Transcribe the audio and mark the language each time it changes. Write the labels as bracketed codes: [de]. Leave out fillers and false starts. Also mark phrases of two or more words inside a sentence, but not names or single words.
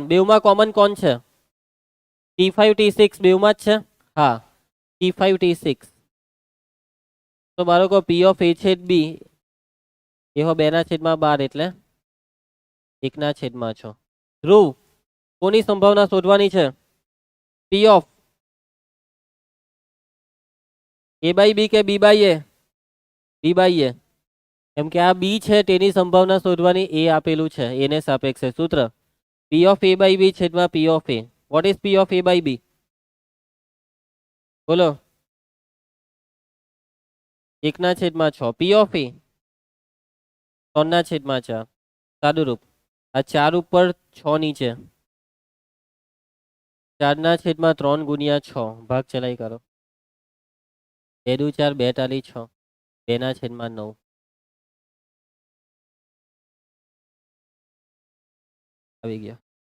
[gu] બેવમાં કોમન કોણ છે? T5 T6 બેવમાં જ છે. હા T5 T6. તો બાળકો [en] P of A [gu] છેદ B એ હો 2/12 એટલે 1/6. ધ્રુવ કોની સંભાવના શોધવાની છે? [en] P of A by B કે B by A? B by A. [gu] કેમ કે આ બી છે તેની સંભાવના શોધવાની. એ આપેલું છે, એને સાપેક્ષે સૂત્ર [en] P of A by B [gu] છેદમાં [en] P of A. What is P of A by B? બોલો. [gu] 1/6. [en] P of A 3/4. [gu] સાદુરૂપ. આ 4 ઉપર 6 નીચે. 4/3 ગુણ્યા 6 ભાગ ચલાઈ કરો. 2 દુ 4, 2 તાલી 6. 2/9. આવી ગયા.